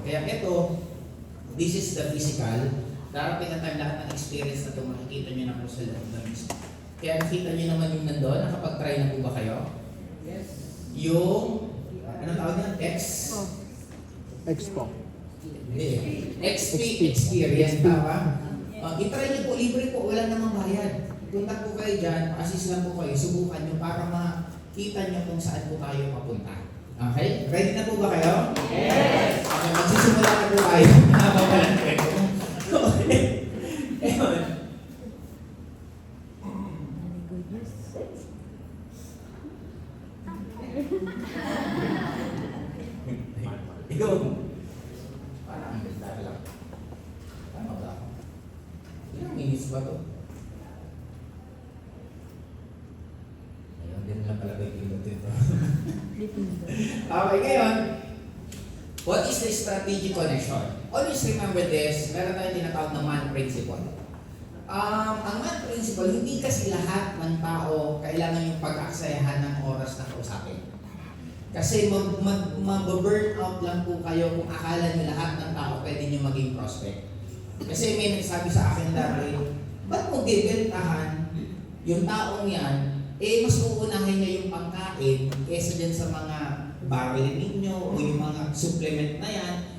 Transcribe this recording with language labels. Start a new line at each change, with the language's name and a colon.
Filipino: Kaya ito,
English: this is the physical.
Filipino: Darating na time lahat ng experience na ito, makikita nyo na po sa loob ng mismo. Kaya nakita nyo naman yung nandun, nakapag-try na po ba kayo?
English: Yes.
Filipino: Yung, anong tawag niya?
English: Expo.
Filipino: XP experience, tama? I-try niyo po, libre po, wala namang bayad. Punta po kayo dyan, assist lang po kayo, subukan nyo para makita nyo kung saan po tayo papunta. Okay? Ready na po ba kayo?
English: Yes!
Filipino: Okay, magsisimula na po tayo. Nababalan ko ito. Okay. Ayun. Ikaw. Parang ang ganda lang. Tama ba ako? Ilang minutes ba ito? Ayun, din lang pala kayo kilot ito. Okay, ngayon.
English: What is the strategic connection? Always remember this,
Filipino: meron tayong tinatawag na Mann principle. Ang Mann principle, hindi kasi lahat ng tao kailangan yung pag-aksayahan ng oras na kausapin. Kasi mag-burn out lang po kayo kung akala nyo lahat ng tao pwede nyo maging prospect. Kasi may nagsabi sa akin dati, ba't mo bibentahan yung taong yan, mas uunahin niya yung pangkain kesa dyan sa mga barrel ninyo o yung mga supplement na yan.